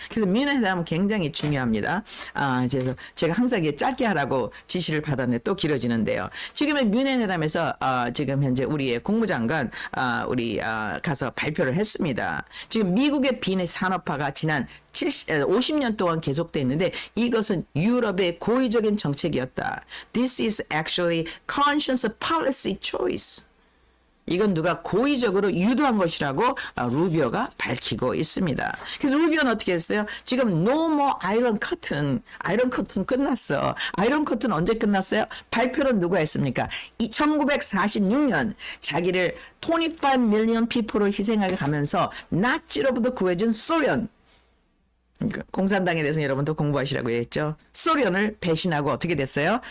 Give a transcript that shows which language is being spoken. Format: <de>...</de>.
<ko>그래서 뮌헨 회담은 굉장히 중요합니다. 그래서 제가 항상 이게 짧게 하라고 지시를 받았는데 또 길어지는데요. 지금의 뮌헨 회담에서 지금 현재 우리의 국무장관 가서 발표를 했습니다. 지금 미국의 비핵 산업화가 지난 50년 동안 계속됐는데 이것은 유럽의 고의적인 정책이었다.</ko> <en>This is actually conscious policy choice.</en> <ko>이건 누가 고의적으로 유도한 것이라고 루비오가 밝히고 있습니다. 그래서 루비오는 어떻게 했어요? 지금</ko> <en>No more iron curtain.</en> <ko>아이런 커튼 끝났어. 아이런 커튼 언제 끝났어요? 발표는 누가 했습니까? 1946년 자기를</ko> <en>25 million people</en> <ko>을 희생하게 가면서 나치로부터 구해준 소련. 공산당에 대해서 여러분도 공부하시라고 했죠. 소련을 배신하고 어떻게 됐어요?</ko>